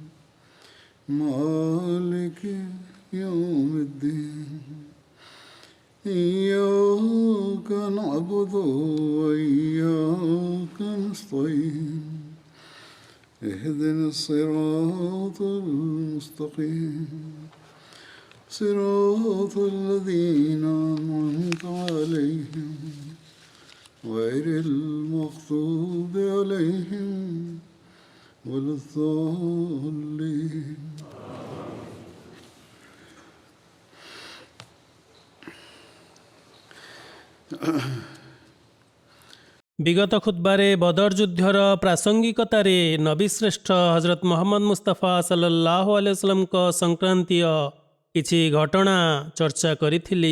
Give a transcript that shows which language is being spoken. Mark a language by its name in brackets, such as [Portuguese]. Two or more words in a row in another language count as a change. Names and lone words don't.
[Arabic] مالك يوم الدين إياك نعبد وإياك نستعين اهدنا الصراط المستقيم صراط الذين أنعمت عليهم غير المغضوب عليهم ولا الضالين [Odia] ବିଗତ ଖୁତବାରେ ବଦର ଯୁଦ୍ଧର ପ୍ରାସଙ୍ଗିକତାରେ ନବୀ ଶ୍ରେଷ୍ଠ ହଜରତ ମହମ୍ମଦ ମୁସ୍ତାଫା [Arabic] صلى الله عليه وسلم [Odia] ସଂକ୍ରାନ୍ତୀୟ କିଛି ଘଟଣା ଚର୍ଚ୍ଚା କରିଥିଲି।